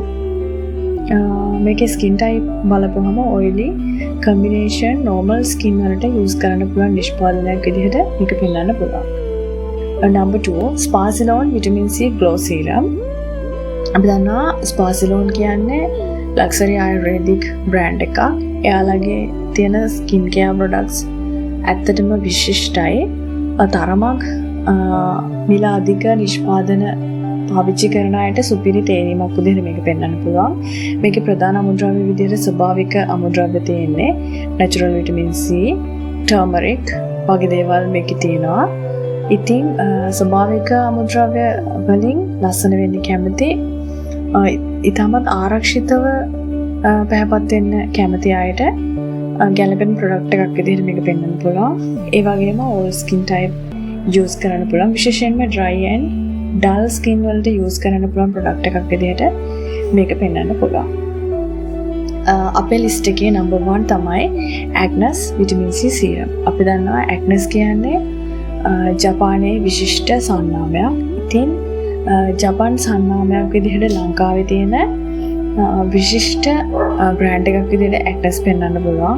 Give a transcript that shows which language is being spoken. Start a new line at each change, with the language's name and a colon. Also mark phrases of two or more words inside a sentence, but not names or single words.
Sinhala: මේකේ
English: skin type
Sinhala: බලපුවම
English: oily combination normal skin
Sinhala: වලට use කරන්න පුළුවන් නිෂ්පාදනයක් විදිහට මේක පෙන්වන්න පුළුවන්.
English: Number 2 Spa Ceylon Vitamin C Glow Serum.
Sinhala: අපි දන්නවා Spa Ceylon කියන්නේ
English: luxury ayurvedic brand
Sinhala: එකක්. එයාලගේ තියෙන
English: skin care products
Sinhala: ඇත්තටම විශිෂ්ටයි. තරමක් මිල අධික නිෂ්පාදන පාවිච්චි කරන අයට සුපිරි තේරීමක් විදිහට මේක පෙන්වන්න පුළුවන්. මේකේ ප්‍රධාන අමුද්‍රව්‍ය විදිහට ස්වභාවික අමුද්‍රව්‍ය තියෙන්නේ
English: natural vitamin C,
Sinhala: turmeric වගේ දේවල් මේකේ තියෙනවා. ඉතින් ස්වභාවික අමුද්‍රව්‍ය වලින් ලස්සන වෙන්න කැමති ඉතාමත් ආරක්ෂිතව පැහැපත් වෙන්න කැමති අයට ගැලපෙන ප්‍රොඩක්ට් එකක් විදිහට මේක පෙන්වන්න පුළුවන්. ඒ වගේම
English: all skin type use
Sinhala: කරන්න පුළුවන්. විශේෂයෙන්ම
English: dry and dull skin
Sinhala: වලට use කරන්න පුළුවන් ප්‍රොඩක්ට් එකක් විදිහට මේක පෙන්වන්න පුළුවන්. අපේ ලිස්ට් එකේ number 1 තමයි Agnes Vitamin C Serum. අපි දන්නවා Agnes කියන්නේ ජපානයේ විශිෂ්ට සන්නාමයක්. ඉතින් ජපාන් සන්නාමයක් විදිහට ලංකාවේ තියෙන විශිෂ්ට බ්‍රෑන්ඩ් එකක් විදිහට Agnes පෙන්වන්න පුළුවන්.